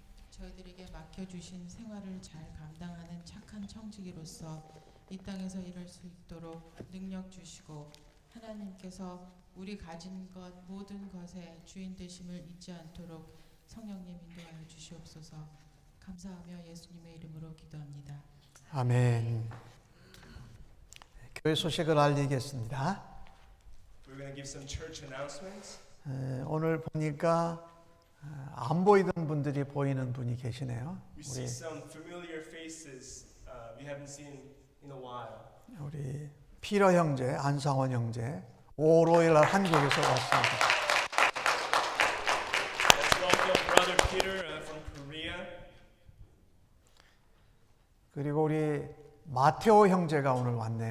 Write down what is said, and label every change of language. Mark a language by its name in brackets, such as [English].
[Korean] 저희들에게 맡겨주신 생활을 잘 감당하는 착한 청지기로서 이 땅에서 일할 수 있도록 능력 주시고 하나님께서 우리 가진 것 모든 것의 주인 되심을 잊지 않도록 성령님 인도하여 주시옵소서. 감사하며 예수님의 이름으로 기도합니다. 아멘. 교회 소식을 알리겠습니다. [English] We're going to give some church announcements. [Korean] 오늘 보니까 안 보이던 분들이 보이는 분이 계시네요. [English] We see some familiar faces we haven't seen in a while. [Korean] 우리 피러 형제, 안상원 형제, 오로일 한국에서 왔습니다. [English] Let's welcome Brother Peter from Korea. [Korean] 그리고 우리 마테오 형제가 오늘 왔네요.